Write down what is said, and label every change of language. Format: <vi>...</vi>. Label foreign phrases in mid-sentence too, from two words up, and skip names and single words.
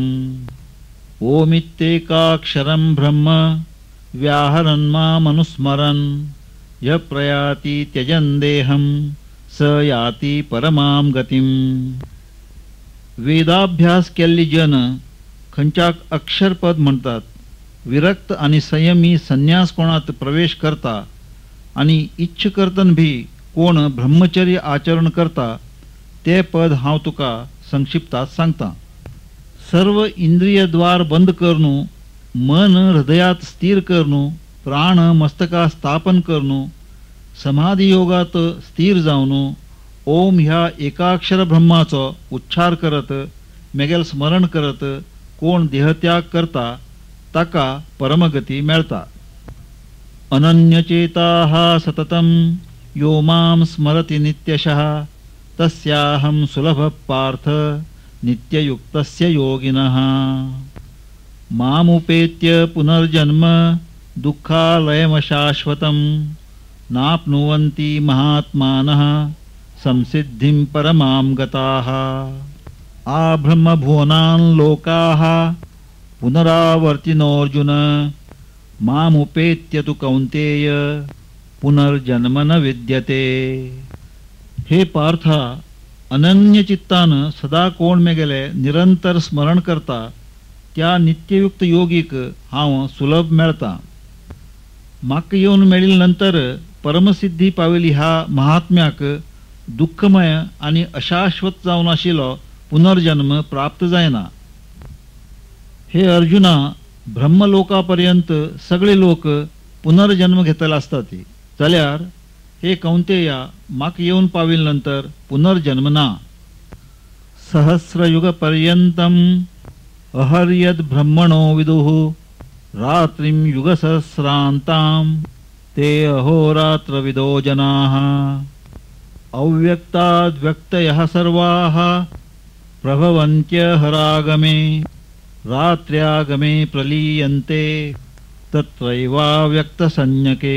<sa>ओमित्येकाक्षरं ब्रह्म व्याहरन् मामनुस्मरन् यः प्रयाति त्यजन् देहं स याति परमां गतिम्.</sa> <kok>वेदाभ्यास केल्ली जन खंच्याक अक्षरपद म्हणतात. विरक्त आणि संयमी संन्यास कोणात प्रवेश करता आणि इच्छ करतन भी कोण ब्रह्मचर्य आचरण करता ते पद हांव तुका संक्षिप्तात सांगता. सर्व इंद्रिय द्वार बंद करून मन हृदयात स्थिर करून प्राण मस्तका स्थापन करून समाधी योगात स्थिर जावन ओम ह्या एकाक्षर ब्रह्माचो उच्चार करत मेगेल स्मरण करत कोण देहत्याग करता ताका परमगती मेळता.</kok> <sa>अनन्यचेताः सततं यो मां स्मरति नित्यशः तस्याहं सुलभः पार्थ नित्ययुक्तस्य योगिनः. मामुपेत्य पुनर्जन्म दुःखालयमशाश्वतं नाप्नुवन्ति महात्मानः संसिद्धिं परमां गताः. आब्रह्मभुवनान् लोकाः पुनरावर्तिनोऽर्जुन मामुपेत्य तु कौन्तेय पुनर्जन्म न विद्यते.</sa> <kok>हे पार्था, अनन्य चित्तान सदा कोण मेगेले निरंतर स्मरण करता त्या नित्ययुक्त योगीक हांव सुलभ मेळता. म्हाका येवन मेळिल्ले नंतर परमसिद्धी पाविली ह्या महात्म्याक दुःखमय आणि अशाश्वत जावन आशिल्लो पुनर्जन्म प्राप्त जायना. हे अर्जुना, ब्रह्मलोकापर्यंत सगळे लोक पुनर्जन्म घेतले असतात. जाल्यार हे कौंतेया, म्हाका येवन पाविल नंतर पुनर्जन्म ना.</kok> <sa>सहस्रयुगपर्यंतम् अहर्यद ब्रह्मणो विदुः रात्रिं युगसहस्रान्तां ते अहोरात्रविदो जनाः. अव्यक्ताद्व्यक्तयः सर्वाः प्रभवन्त्यहरागमे रात्र्यागमे प्रलीयन्ते तत्रैवाव्यक्तसंज्ञके.</sa>